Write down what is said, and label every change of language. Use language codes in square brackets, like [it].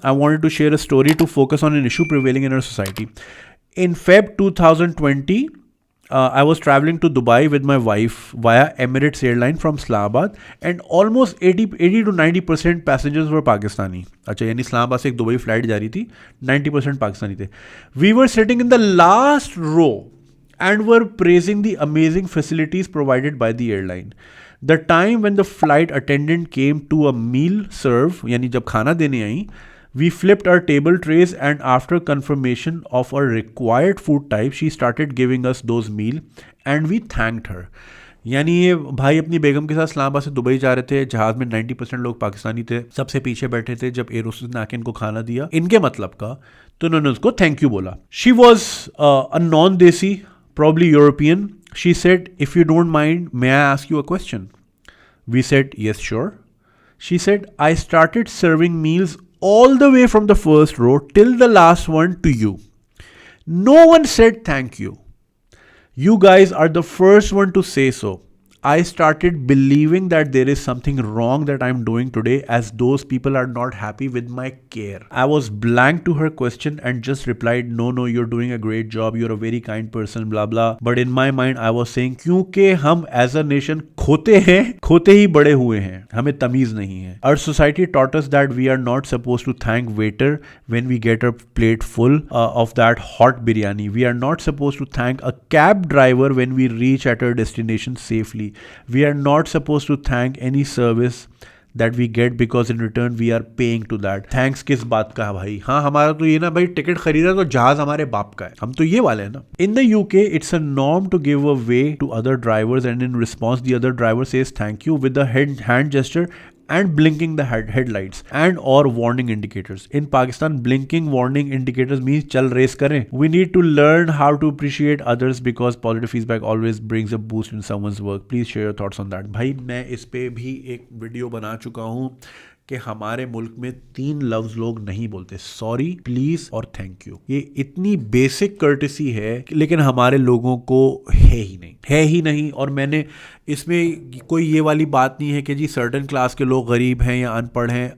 [en] I wanted to share a story to focus on an issue prevailing in our society. In Feb 2020, I was traveling to Dubai with my wife via Emirates airline from Islamabad, and almost 80 to 90% passengers were Pakistani. [hi] अच्छा यानी इस्लामाबाद से एक Dubai flight जा रही थी, 90% पाकिस्तानी थे. [en] We were sitting in the last row and were praising the amazing facilities provided by the airline. The time when the flight attendant came to a meal serve, [hi] यानी जब खाना देने आई, [en] we flipped our table trays and after confirmation of our required food type, she started giving us those meal and we thanked her. [hi] यानी ये भाई अपनी बेगम के साथ इस्लामाबाद से दुबई जा रहे थे, जहाज में 90% लोग पाकिस्तानी थे, सबसे पीछे बैठे थे. जब एयर होस्टेस ने आके इनको खाना दिया इनके मतलब का, तो उन्होंने उसको थैंक यू बोला. [en] She was a non desi, probably European. She said, if you don't mind, may I ask you a question? We said, yes, sure. She said, I started serving meals all the way from the first row till the last one to you. No one said thank you. You guys are the first one to say so. I started believing that there is something wrong that I'm doing today, as those people are not happy with my care. I was blank to her question and just replied, no, you're doing a great job. You're a very kind person, blah, blah. But in my mind, I was saying, [hi] क्योंकि हम [en] as a nation [hi] खोते हैं, खोते ही बड़े हुए हैं, हमें तमीज नहीं है. [en] Our society taught us that we are not supposed to thank waiter when we get a plate full of that hot biryani. We are not supposed to thank a cab driver when we reach at our destination safely. We are not supposed to thank any service that we get because in return we are paying to that. [hi] Thanks किस बात का है भाई? हाँ हमारा तो ये ना भाई, टिकट खरीदा तो जहाज हमारे बाप का है, हम तो ये वाले हैं ना. [en] In the UK it's a norm to give a way to other drivers and in response the other driver says thank you with the hand gesture and blinking the headlights and or warning indicators. In Pakistan, blinking warning indicators means [hi] chal race kare. [en] We need to learn how to appreciate others because positive feedback always brings a boost in someone's work. Please share your thoughts on that. [hi] भाई मैं इस पे भी एक video बना चुका हूँ कि हमारे मुल्क में 3 लफ्ज लोग नहीं बोलते, सॉरी, प्लीज और थैंक यू. ये इतनी बेसिक कर्टेसी है लेकिन हमारे लोगों को है ही नहीं. और मैंने इसमें कोई ये वाली बात नहीं है कि जी सर्टन क्लास के लोग गरीब हैं या अनपढ़ हैं.